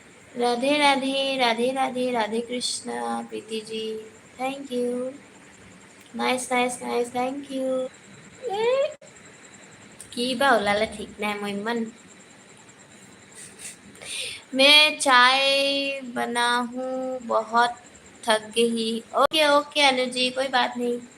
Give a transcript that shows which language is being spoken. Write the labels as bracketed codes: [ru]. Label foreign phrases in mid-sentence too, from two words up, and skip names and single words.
[hi] राधे राधे राधे राधे राधे कृष्णा प्रीति जी। [en] Thank you. Nice nice nice thank you. [as] কি বা ওলালে ঠিক নাই মই ইমান [hi] मैं चाय बना हूँ बहुत थक गई। [en] okay okay [hi] अनु जी कोई बात नहीं।